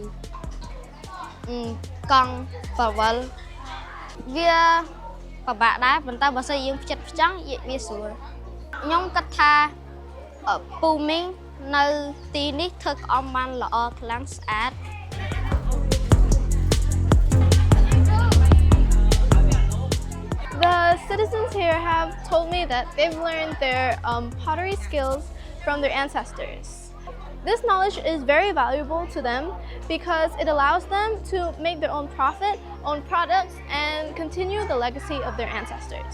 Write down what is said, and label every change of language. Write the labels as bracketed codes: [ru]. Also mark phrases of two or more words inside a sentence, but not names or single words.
[km] យកង់ប្រវល់វាពិបាកដែរប៉ុន្តែបើសិនយើងផ្ចិតផ្ចង់វាស្រួលខ្ញុំគិតថាពូមីងនៅទីនេះធ្វើក្អមបានល្អខ្លាំងស្អាត [en] The citizens here have told me that they've learned their pottery skills from their ancestors. This knowledge is very valuable to them because it allows them to make their own profit, own products, and continue the legacy of their ancestors.